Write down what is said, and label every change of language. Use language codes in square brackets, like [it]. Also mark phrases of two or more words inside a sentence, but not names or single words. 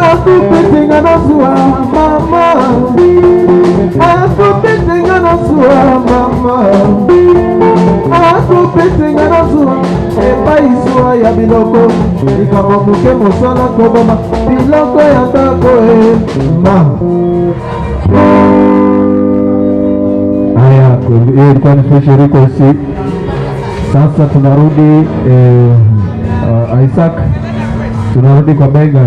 [ln] akupetenga na zuwa mama, akupetenga na zuwa mama, akupetenga na zuwa epai zuwa ya biloko likambo moke mosala koboma biloko ya ndako mama. [sw] Haya, hiyo ilikuwa ni [en] special request. [sw] Sasa tunarudi Isaac, tunarudi kwa Bega.